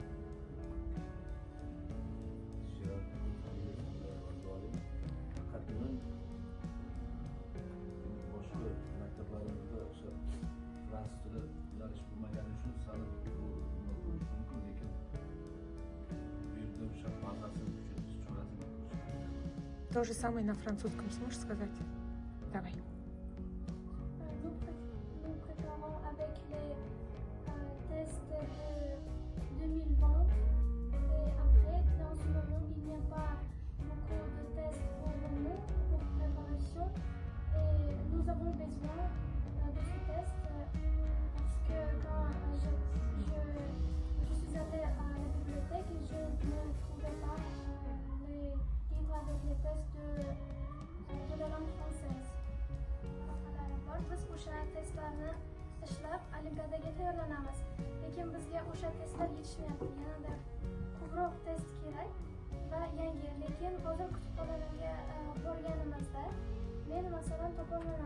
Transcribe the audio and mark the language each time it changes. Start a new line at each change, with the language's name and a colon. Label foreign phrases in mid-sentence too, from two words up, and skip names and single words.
Uzbek: Boshqa maktablarimizda o'sha fransuz tili yo'nalish bo'lmagani uchun sal bo'lishi mumkin, lekin bu yerda o'sha bazasini kuchaytirish chorasini ko'rish.
Russian: То же самое на французском сможешь сказать? Давай.
French: Nous préparons avec les tests de 2020 et après, dans ce moment, il n'y a pas beaucoup de tests pour nous, pour préparation et nous avons besoin de ce test parce que quand je suis allée à la bibliothèque et je ne trouvais pas les livres avec les tests de la langue française.
Uzbek: Biz o'sha testlarni ishlab olimpiadaga tayyorlanamiz. Lekin bizga o'sha testlar yetishmayapti. Yanada ko'proq test kerak va yangi. Lekin hozir kutubxonalarga borganimizda men masalan topolmayman.